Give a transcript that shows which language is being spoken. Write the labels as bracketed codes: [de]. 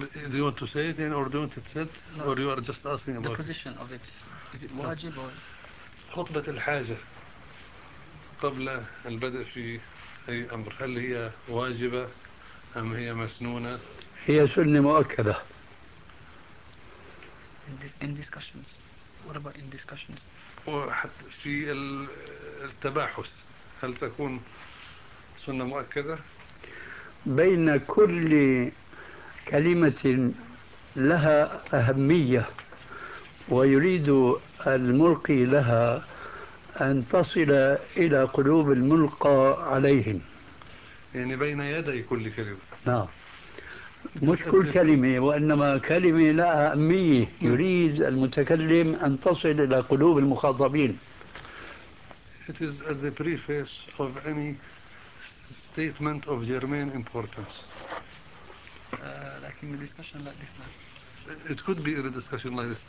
[en] Do you want to say it in or don't it said? No. Or you are just asking about the position of it? Is it wajib or? [ar] خطبة الحاجة قبل البدء في أي أمر، هل هي واجبة أم هي مسنونة؟ هي سنة مؤكدة. [en] In discussions. What about in discussions? [ar] وحتى في التباحث هل تكون سنة مؤكدة؟ بين كل كلمة لها أهمية ويريد الملقي لها أن تصل إلى قلوب الملقى عليهم، يعني بين يدي كل كلمة. نعم، مش كل كلمة وإنما كلمة لها أهمية يريد المتكلم أن تصل إلى قلوب المخاطبين. [en] It is at the preface of any statement of germane importance. [ar] لكن في [en] discussion like this. It could be in a discussion like this.